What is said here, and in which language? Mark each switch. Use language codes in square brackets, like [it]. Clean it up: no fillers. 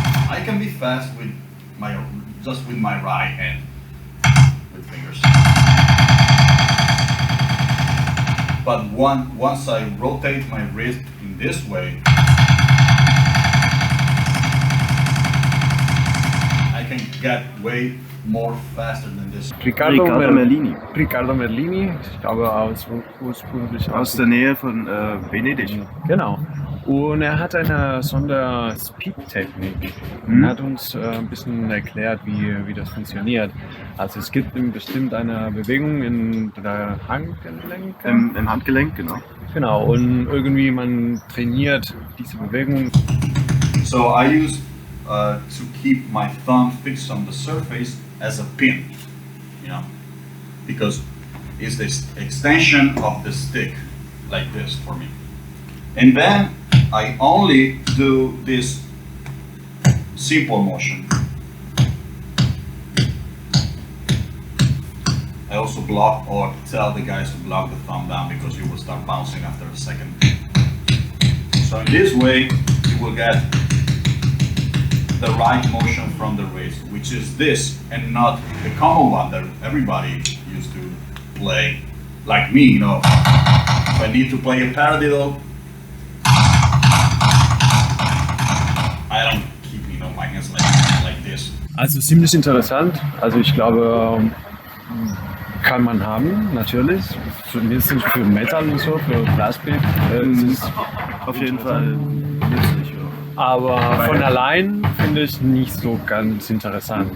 [en] I can be fast with my right hand with fingers. But once I rotate my wrist in this way, I can get way more faster than this. Riccardo Merlini. [de] Riccardo Merlini, ich glaube ursprünglich Aus der Nähe von Venedig. Genau. Und er hat eine Sonder-Speed-Technik und hat uns ein bisschen erklärt, wie das funktioniert. Also es gibt bestimmt eine Bewegung in der Handgelenk. Im Handgelenk, genau. Genau, und irgendwie man trainiert diese Bewegung. [en] So I use to keep my thumb fixed on the surface as a pin, you know, because it's the extension of the stick, like this for me. And then I only do this simple motion. I also block or tell the guys to block the thumb down because you will start bouncing after a second. So in this way, you will get the right motion from the wrist, which is this and not the common one that everybody used to play, like me, you know. If I need to play a paradiddle, I don't keep, you know, my hands like this. [de] Also ziemlich interessant. Also ich glaube, kann man haben, natürlich. Zumindest für Metal und so, für Blastbeat. Es ist auf jeden Fall nützlich. Aber von allein finde ich nicht so ganz interessant.